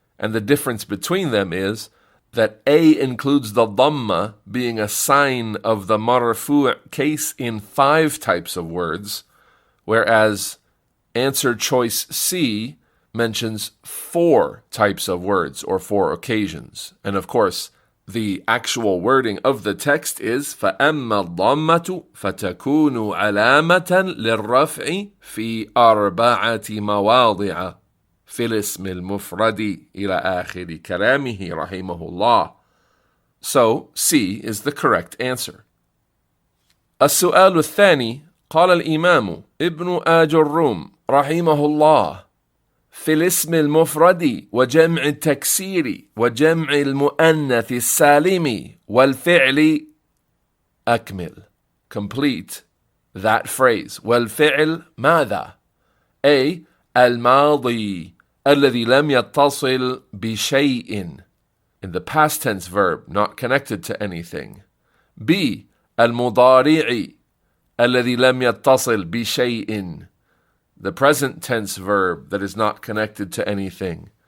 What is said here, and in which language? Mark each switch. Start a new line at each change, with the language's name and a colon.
English: And the difference between them is that A includes the dhamma being a sign of the marfu' case in 5 types of words, whereas answer choice C mentions 4 types of words or 4 occasions. And of course, the actual wording of the text is
Arabic: فَأَمَّا الضَّمَّةُ فَتَكُونُ عَلَامَةً لِلرَّفْعِ فِي 4 مواضع. في الاسم المفرد إلى آخر كلامه رحمه الله.
English: So C is the correct answer.
Arabic: السؤال الثاني. قال الإمام ابن آجروم رحمه الله في الاسم المفرد وجمع التكسير وجمع المؤنث السالم والفعل أكمل.
English: Complete that phrase.
Arabic: والفعل ماذا؟
English: A,
Arabic: الماضي الذي لم يتصل بشيء,
English: in the past tense verb, not connected to anything. B,
Arabic: المضارع الذي لم يتصل بشيء,
English: the present tense verb that is not connected to anything.